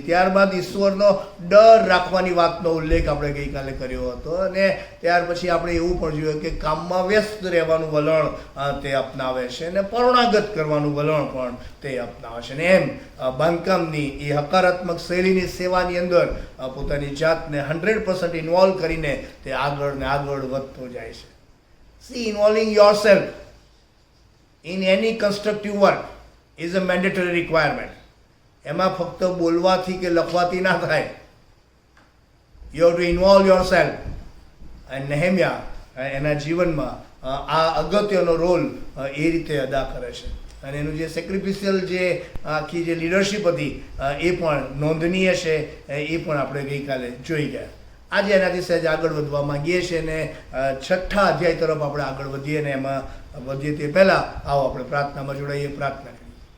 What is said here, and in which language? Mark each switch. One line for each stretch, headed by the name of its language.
Gujarati: ત્યારબાદ ઈશ્વરનો ડર રાખવાની વાતનો ઉલ્લેખ આપણે ગઈકાલે કર્યો હતો અને ત્યાર પછી આપણે એવું પણ જોયું કે કામમાં વ્યસ્ત રહેવાનું વલણ તે અપનાવે છે અને પરણાગત કરવાનું વલણ પણ તે અપનાવે છે. અને એમ બાંધકામની એ હકારાત્મક શૈલીની સેવાની અંદર પોતાની જાતને 100% ઇન્વોલ્વ કરીને તે આગળ ને આગળ વધતો જાય છે.
English: See, involving yourself in any constructive work is a mandatory requirement.
Gujarati: એમાં ફક્ત બોલવાથી કે લખવાથી ના થાય.
English: You have to involve yourself.
Gujarati: અને નેહેમ્યા એના જીવનમાં આ અગત્યનો રોલ એ રીતે અદા કરે છે અને એનું જે સેક્રિફિશિયલ જે આખી જે લીડરશિપ હતી એ પણ નોંધનીય છે. એ પણ આપણે ગઈકાલે જોઈ ગયા. આજે એનાથી સહેજ આગળ વધવા માંગીએ છીએ અને 6થા અધ્યાય તરફ આપણે આગળ વધીએ અને એમાં વધીએ તે પહેલાં આવો આપણે પ્રાર્થનામાં જોડાઈએ. પ્રાર્થના કરીએ.